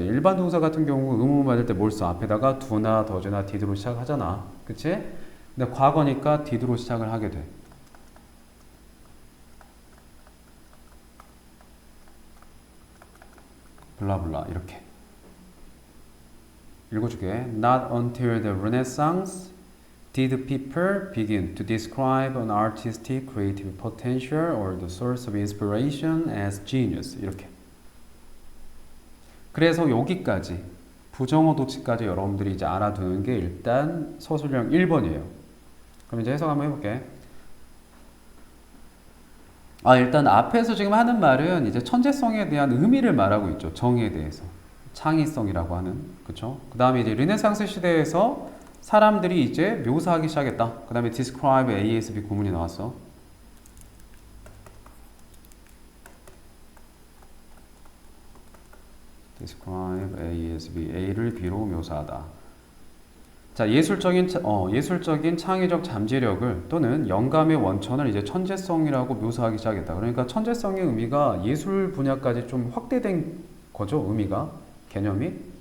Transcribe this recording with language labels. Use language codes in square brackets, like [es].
[ko] 일반 동사 같은 경우 의문문 받을 때 뭘 써? 앞에다가 do나 does나 did로 시작하잖아. 그치? 근데 과거니까 did로 시작을 하게 돼. 블라블라 이렇게 읽어줄게. [en] Not until the Renaissance did people begin to describe an artistic creative potential or the source of inspiration as genius. [ko] 이렇게. 그래서 여기까지 부정어 도치까지 여러분들이 이제 알아두는 게 일단 서술형 1번이에요. 그럼 이제 해석 한번 해볼게. 일단 앞에서 지금 하는 말은 이제 천재성에 대한 의미를 말하고 있죠. 정의에 대해서. 창의성이라고 하는. 그쵸? 그 다음에 이제 르네상스 시대에서 사람들이 이제 묘사하기 시작했다. 그 다음에 describe ASB 구문이 나왔어. describe ASB, A를 B로 묘사하다. 자, 예술적인 창의적 잠재력을 또는 영감의 원천을 이제 천재성이라고 묘사하기 시작했다. 그러니까 천재성의 의미가 예술 분야까지 좀 확대된 거죠. 의미가, 개념이.